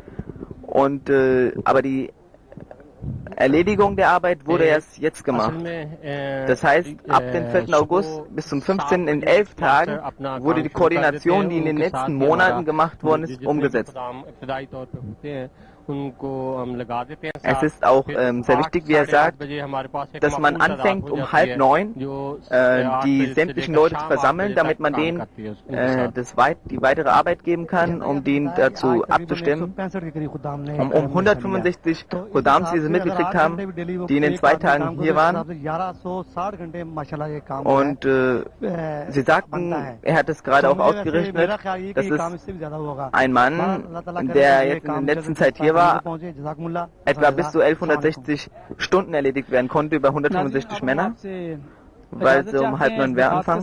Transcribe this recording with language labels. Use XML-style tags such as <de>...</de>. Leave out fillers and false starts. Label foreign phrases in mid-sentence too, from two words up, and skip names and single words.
<de>Aber die Erledigung der Arbeit wurde erst jetzt gemacht. Das heißt, ab dem 4. August bis zum 15. in 11 Tagen wurde die Koordination, die in den letzten Monaten gemacht worden ist, umgesetzt.</de> <ur>ان کو ہم لگا دیتے ہیں</ur> <de>Es</de> <ur>साथ।</ur> <de>ist auch</de> <ur>फिर</ur> <de>sehr</de> <ur>8,</ur> <de>wichtig, wie er</de> <ur>साढ़े 8</ur> <de>sagt,</de> <ur>بجے ہمارے پاس ایک</ur> <de>dass man</de> <ur>معمول تعداد</ur> <de>anfängt</de> <ur>हो</ur> <de>um</de> <ur>جاتی ہے,</ur> <de>8:30</de> <ur>जो 8</ur> <de>die</de> <ur>بجے سے</ur> <de>sämtlichen</de> <ur>लेकर</ur> <de>Leute</de> <ur>शाम 8</ur> <de>versammeln,</de> <ur>बजे</ur> <de>damit</de> <ur>तक</ur> <de>man</de> <ur>काम</ur> <de>denen</de> <ur>کرتی ہے ان کے ساتھ.</ur> <de>die weitere Arbeit geben kann, um denen dazu abzustimmen. Um 165 Khuddams, die sie mitgekriegt haben, die in den 2 Tagen hier waren. Und sie sagten, er hat es gerade auch ausgerechnet, dass es ein Mann, der jetzt in der letzten Zeit hier war, etwa bis zu 1160 Stunden erledigt werden konnte über 165 Männer, weil sie um 8:30 anfangen.</de>